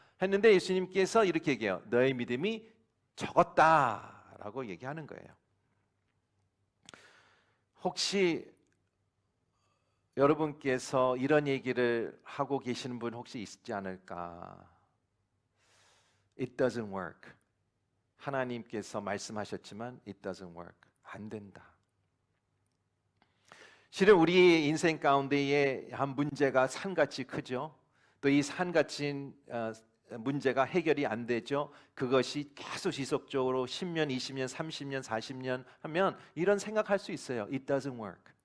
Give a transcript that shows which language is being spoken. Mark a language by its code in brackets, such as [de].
[ko] 했는데 예수님께서 이렇게 얘기해요. 너의 믿음이 적었다라고 얘기하는 거예요. 혹시 여러분께서 이런 얘기를 하고 계시는 분 혹시 있지 않을까? [en] It doesn't work. [ko] 하나님께서 말씀하셨지만 [en] it doesn't work. [ko] 안 된다. 실은 우리 인생 가운데에 한 문제가 산같이 크죠. 또 이 산같이 문제가 해결이 안 되죠. 그것이 계속 지속적으로 10년, 20년, 30년, 40년 하면 이런 생각할 수 있어요. [en] It doesn't work.